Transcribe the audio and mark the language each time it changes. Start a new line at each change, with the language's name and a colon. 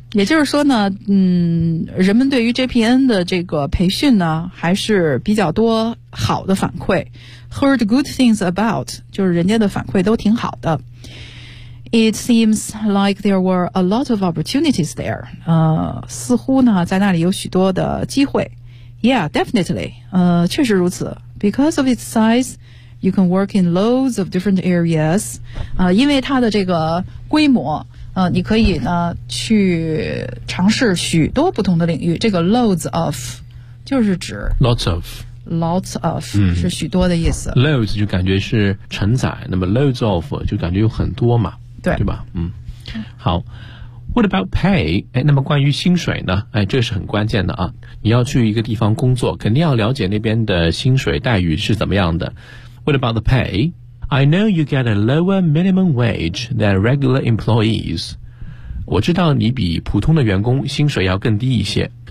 Chinese: 也就是说呢，人们对于 JPN 的这个培训呢还是比较多好的反馈。
English: Heard good things about，
Chinese: 就是人家的反馈都挺好的。
English: It seems like there were a lot of opportunities there。
Chinese: 似乎呢在那里有许多的机会。
English: Yeah, definitely。
Chinese: 确实如此。
English: Because of its size,You can work in loads of different areas.
Chinese: 因为它的这个规模，你可以呢去尝试许多不同的领域。这个 loads of 就是指
English: lots of、
Chinese: 是许多的意思。 Loads 就感觉是承载，那么 loads of 就感觉有很多嘛，对吧？好。
English: What about pay？
Chinese: 哎，那么关于薪水呢？哎，这是很关键的啊。你要去一个地方工作，肯定要了解那边的薪水待遇是怎么样的。
English: What about the pay? I know you get a lower minimum wage than regular employees.
Chinese: 我知道你比普通的员工薪水要更低一些。